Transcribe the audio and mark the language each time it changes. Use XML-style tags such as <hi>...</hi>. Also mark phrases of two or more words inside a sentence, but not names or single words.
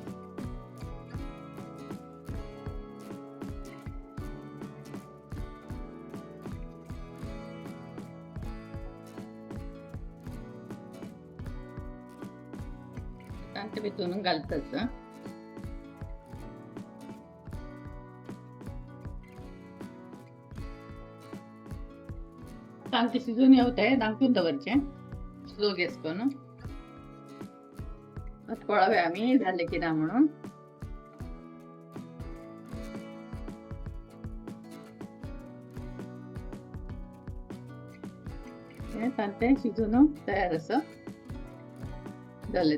<kok>तांते भितून घालताच. तांते शिजून येवते दांकून दवरचे स्लो गॅस करून. आता पळावे आम्ही झाले की ना म्हणून. हे तांते शिजून तयार असं झाले.</kok>